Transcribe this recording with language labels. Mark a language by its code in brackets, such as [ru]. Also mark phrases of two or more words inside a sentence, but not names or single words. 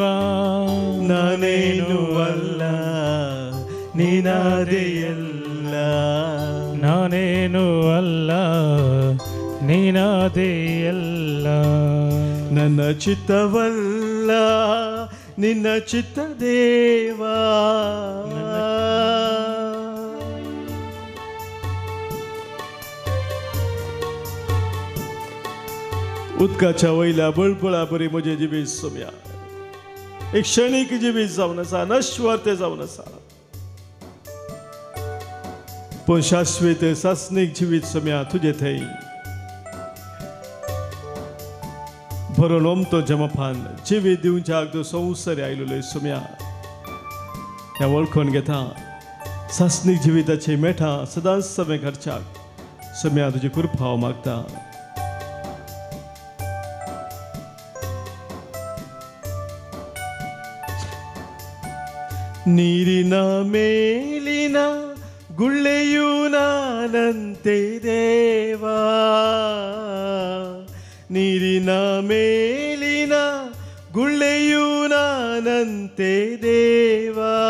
[kn] ನಾನೇನು ಅಲ್ಲ ನೀನಾದೆ ಎಲ್ಲ. ನಾನೇನು ಅಲ್ಲ ನೀನಾದೆ ಎಲ್ಲ. ನನ್ನ ಚಿತ್ತವಲ್ಲ ನಿನ್ನ ಚಿತ್ತ ದೇವ. [kok] उदकाच्या वयल्या बळबळा बरी म्हजें जिवीत सोम्या. एक क्षणीक जिवीत जावन आसा, नश्वर तें जावन आसा. पूण शाश्वत सासनीक जिवीत सोम्या तुजे थंय. भरून ओमतो जमफान जिवीत दिवच्याक तूं संवसारी आयलोले सोम्या. ह्या वळखून घेता सासनीक जिविताचे मेठा सदांच समें घरच्याक सोम्या तुजी कृपा हांव मागता. [kn] ನೀರಿನ ಮೇಲಿನ ಗುಳ್ಳೆಯೂ ನಾನಂತೆ ದೇವ. ನೀರಿನ ಮೇಲಿನ ಗುಳ್ಳೆಯೂ ನಾನಂತೆ ದೇವ.